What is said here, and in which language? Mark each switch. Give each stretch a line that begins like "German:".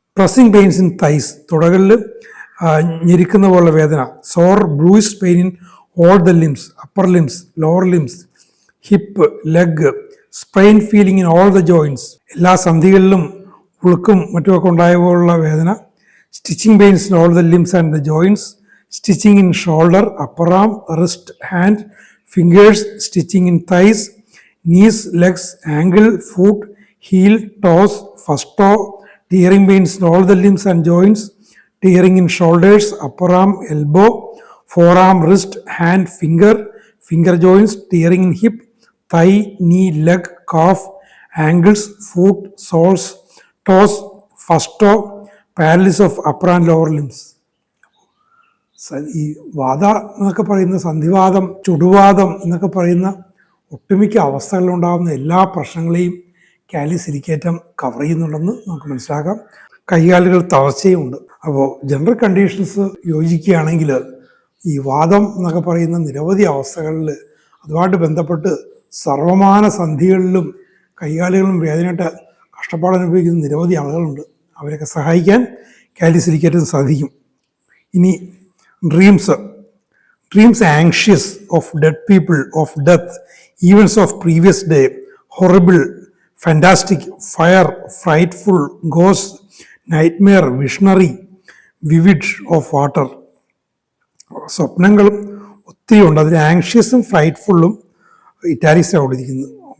English: pressing pains in thighs,
Malayalam: തുടകളിൽ ഞെരിക്കുന്ന പോലുള്ള വേദന.
English: sore bruise pain in all the limbs, upper limbs, lower limbs, hip, leg, sprain feeling in all the joints,
Malayalam: എല്ലാ സന്ധികളിലും ഉളുക്കും മറ്റുമൊക്കെ ഉണ്ടായ പോലുള്ള വേദന.
English: Stitching pains in all the limbs and the joints, stitching in shoulder, upper arm, wrist, hand, fingers, stitching in thighs, knees, legs, ankle, foot, heel, toes, first toe, tearing pains in all the limbs and joints, tearing in shoulders, upper arm, elbow, forearm, wrist, hand, finger joints, tearing in hip, thigh, knee, leg, calf, ankles, foot, soles, toes, first toe, paralysis of upper and lower limbs.
Malayalam: ഈ വാദ എന്നൊക്കെ പറയുന്ന സന്ധിവാദം, ചുടുവാദം എന്നൊക്കെ പറയുന്ന ഒട്ടുമിക്ക അവസ്ഥകളിലുണ്ടാകുന്ന എല്ലാ പ്രശ്നങ്ങളെയും കാലിസിലിക്കേറ്റം cover ചെയ്യുന്നുണ്ടെന്ന് നമുക്ക് മനസ്സിലാക്കാം. കൈകാലുകൾ തളർച്ചയുമുണ്ട്. അപ്പോൾ ജനറൽ കണ്ടീഷൻസ് യോജിക്കുകയാണെങ്കിൽ ഈ വാദം എന്നൊക്കെ പറയുന്ന നിരവധി അവസ്ഥകളിൽ അതുമായിട്ട് ബന്ധപ്പെട്ട് സർവമാന സന്ധികളിലും കൈകാലുകളിലും വേദനയായിട്ട് കഷ്ടപ്പാടനുഭവിക്കുന്ന നിരവധി ആളുകളുണ്ട്. അവരൊക്കെ സഹായിക്കാൻ കാലിസിലിക്കേറ്റം സാധിക്കും.
English: ഇനി Dreams anxious of dead people, of death, events of previous day, horrible, fantastic, fire, frightful, ghost, nightmare, visionary, vivid, of water.
Malayalam: സ്വപ്നങ്ങളും ഒത്തിരി ഉണ്ട്. അതിൽ ആങ്ഷ്യസും ഫ്രൈറ്റ്ഫുള്ളും ഇറ്റാലിക്സിലാണ് കൊടുത്തിരിക്കുന്നത്.